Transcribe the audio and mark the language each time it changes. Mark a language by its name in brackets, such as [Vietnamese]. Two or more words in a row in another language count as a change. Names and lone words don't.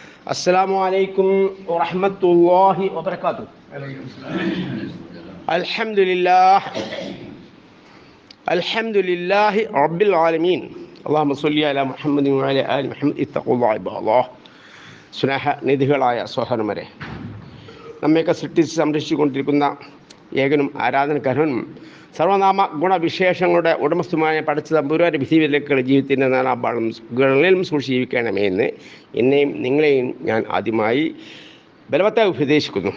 [Arabic] السلام عليكم ورحمة الله وبركاته. الحمد لله رب العالمين. اللهم صل على محمد وعلى آل محمد. اتقوا الله عباد الله. [Malayalam] സ്നേഹനിധികളായ സഹോദരന്മാരെ, നമ്മയൊക്കെ സൃഷ്ടിച്ച് സംരക്ഷിച്ചുകൊണ്ടിരിക്കുന്ന ഏകനും ആരാധനക്കർഹനും സർവനാമ ഗുണവിശേഷങ്ങളുടെ ഉടമസ്ഥമായ പടച്ച തമ്പുരാന്റെ വിധിവിലക്കുള്ള ജീവിതത്തിൻ്റെ നാനാഭാഗങ്ങളിലും സൂക്ഷിച്ച് ജീവിക്കണമേ എന്ന് എന്നെയും നിങ്ങളെയും ഞാൻ ആദ്യമായി ബലവത്തായി ഉപദേശിക്കുന്നു.